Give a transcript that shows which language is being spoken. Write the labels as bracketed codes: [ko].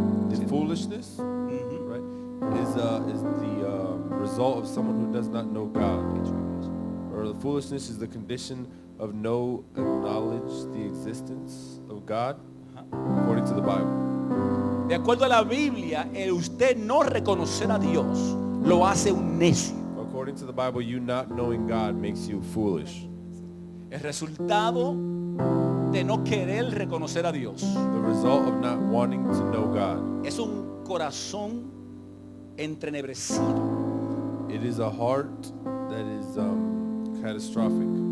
[en] The foolishness, right, is the result of someone who does not know God. Or the foolishness is the condition of no acknowledge the existence of God, according to the Bible. [es] De acuerdo a la Biblia, el usted no reconocer a Dios lo hace un necio. [en] According to the Bible, you not knowing God makes you foolish. [es] El resultado de no querer reconocer a Dios [en] The result of not wanting to know God. [es] es un corazón entrenebrecido. [en] It is a heart that is catastrophic.